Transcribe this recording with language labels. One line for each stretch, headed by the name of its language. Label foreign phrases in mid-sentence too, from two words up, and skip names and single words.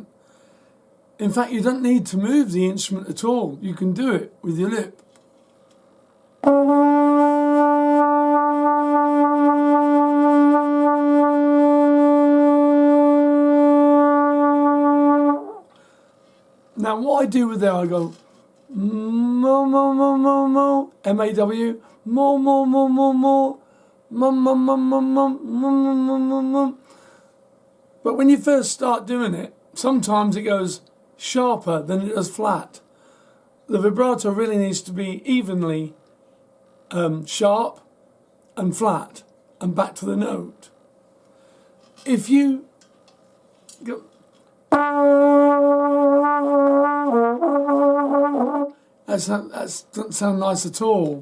English: In fact, you don't need to move the instrument at all. You can do it with your lip. Now, what I do with that, I go mo mo mo mo mo, M-A-W, mo mo mo mo mo, mo mo mo mo mo mo mo mo mo. But when you first start doing it, sometimes it goes sharper than it does flat. The vibrato really needs to be evenly sharp and flat and back to the note. If you go, that doesn't sound nice at all.